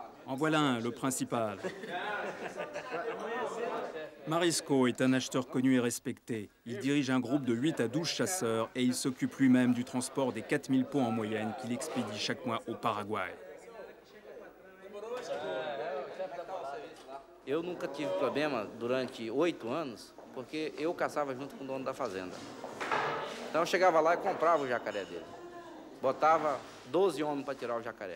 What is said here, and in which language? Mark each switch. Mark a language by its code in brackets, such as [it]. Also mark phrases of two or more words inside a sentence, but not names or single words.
[fr] En voilà un, le principal. Marisco est un acheteur connu et respecté. Il dirige un groupe de 8 à 12 chasseurs et il s'occupe lui-même du transport des 4000 pots en moyenne qu'il expédie chaque mois au Paraguai. [pt] Eu nunca tive problema durante 8 anos, porque eu caçava junto com o dono da fazenda. Então eu chegava lá e comprava o jacaré dele. Botava 12 homens para tirar o jacaré.